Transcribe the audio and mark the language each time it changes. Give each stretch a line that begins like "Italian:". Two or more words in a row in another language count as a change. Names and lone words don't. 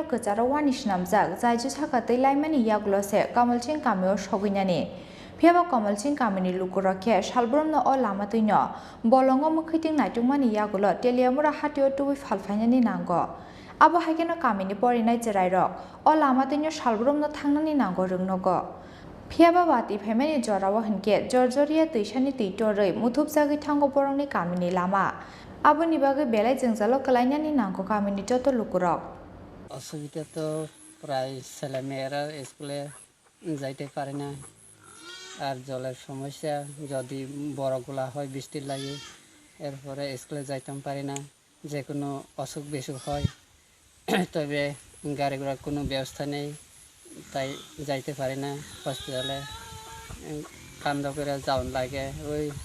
Bodo: कचार वानिस नामजाक जायजु साखातै लाइमानि यागलसे कमल सिंह कामियो सगैनानि फियाबा कमल सिंह कामिनि लुकुरखे सालब्रमनो अ लामातैनो बलंगो मुखैथिं नायथुंमानि यागुलो तेलियामुरा हातियो तुबै फालफायनानि नांगौ आबो हाइकेनो कामिनि परिनाय जेरायरक अ लामातैनो सालब्रमनो थांनानि नांगौ रोंनगो फियाबा वाति फायमानि जरावो हिनके जर्जरिया दैसानि दैतरै मुथुब जागै थांगो बरंनि कामिनि लामा आबोनि बागै बेलाय जोंजालो कलायनानि नांगौ कामिनि जत लुकुरक
Bangla: অসুবিধা তো প্রায় ছেলেমেয়েরা স্কুলে যাইতে পারে না আর জলের সমস্যা যদি বড়গুলা হয় বৃষ্টির লাগে এরপরে স্কুলে যাইতাম পারি না যে কোনো অসুখ বিসুখ হয় তবে গাড়ি ঘোড়ার কোনো ব্যবস্থা নেই তাই যাইতে পারি না হসপিটালে কান্দ করে যাওয়ার লাগে ওই